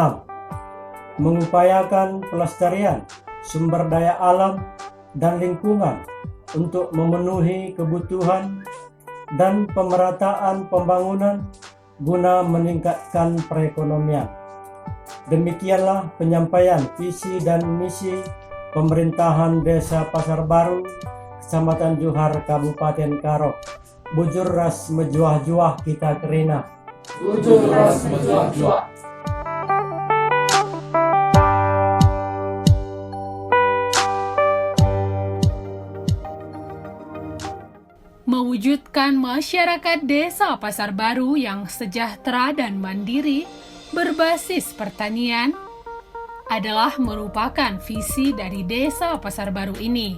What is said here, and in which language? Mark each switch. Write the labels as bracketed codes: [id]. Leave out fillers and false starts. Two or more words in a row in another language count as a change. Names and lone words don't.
[id] Mengupayakan pelestarian sumber daya alam dan lingkungan untuk memenuhi kebutuhan dan pemerataan pembangunan guna meningkatkan perekonomian. Demikianlah penyampaian visi dan misi pemerintahan Desa Pasar Baru, Kecamatan Johar, Kabupaten Karo. [btx] Bujur ras mejuah-juah kita kerina. Bujur ras mejuah-juah. [id] Mewujudkan masyarakat Desa Pasar Baru yang sejahtera dan mandiri berbasis pertanian adalah merupakan visi dari Desa Pasar Baru ini.